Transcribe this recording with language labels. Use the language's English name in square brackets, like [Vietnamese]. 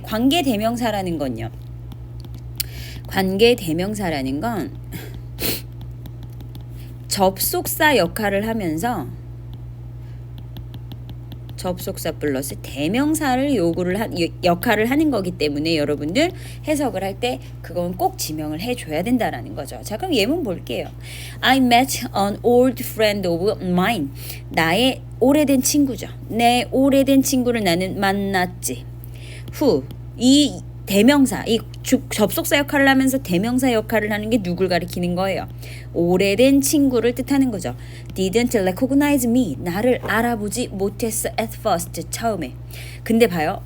[Korean] 관계대명사라는 건요, 관계대명사라는 건 접속사 역할을 하면서 접속사 플러스 대명사를 역할을 하는 거기 때문에 여러분들 해석을 할 때 그건 꼭 지명을 해줘야 된다라는 거죠. 자, 그럼 예문 볼게요. [English] I met an old friend of mine. [Korean] 나의 오래된 친구죠. 내 오래된 친구를 나는 만났지. who, 이 대명사, 이 접속사 역할을 하면서 대명사 역할을 하는 게 누굴 가리키는 거예요? 오래된 친구를 뜻하는 거죠. [English] Didn't recognize me. [Korean] 나를 알아보지 못했어 [English] at first. [Korean] 처음에. 근데 봐요.